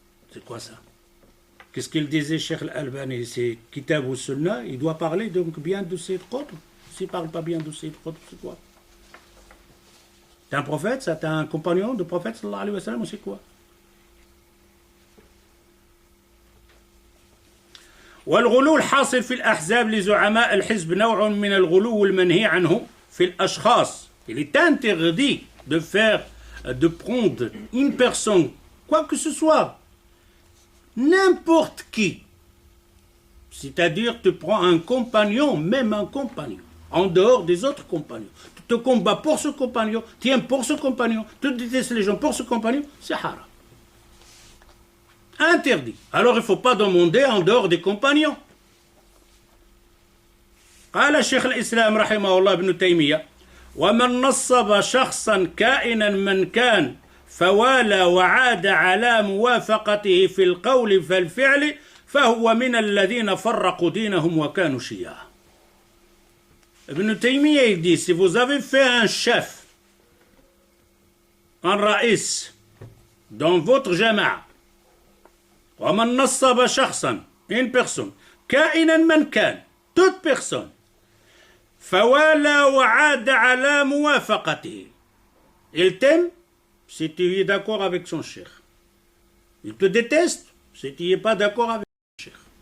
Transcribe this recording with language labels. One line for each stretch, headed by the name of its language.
French: C'est quoi ça? Qu'est-ce qu'il disait, Cheikh Al-Albani? C'est Kitab ou Sunnah, il doit parler donc bien de Sayyid Qutb. S'il ne parle pas bien de Sayyid Qutb, c'est quoi? T'es un prophète, ça? T'es un compagnon de prophète, sallallahu alayhi wa sallam, ou c'est quoi?
Arabic: والغلو الحاصل في الأحزاب لزعماء الحزب نوع من الغلو المنهي عنه في الأشخاص.
French: Il est interdit de prendre une personne, quoi que ce soit, n'importe qui. C'est-à-dire, tu prends un compagnon, même un compagnon, en dehors des autres compagnons. Tu te combats pour ce compagnon, tu aimes pour ce compagnon, tu détestes les gens pour ce compagnon, c'est haram. Interdit. Alors il ne faut pas demander en dehors des compagnons.
Arabic: قال الشيخ الإسلام رحمه الله ابن تيمية ومن نصب شخصا كائنا من كان فوالى وعاد على موافقته في القول فالفعل فهو من الذين فرقوا دينهم وكانوا شيعا.
French: Ibn Taymiyyah il dit, si vous avez fait un chef, un raïs, dans votre jama'a,
Arabic: ومن نصب شخصا,
French: une personne,
Arabic: كائنا من كان,
French: toute personne,
Arabic: فوالى وعاد على موافقته,
French: il t'aime si tu es d'accord avec son cheikh, il te déteste si tu n'es pas d'accord avec son cheikh.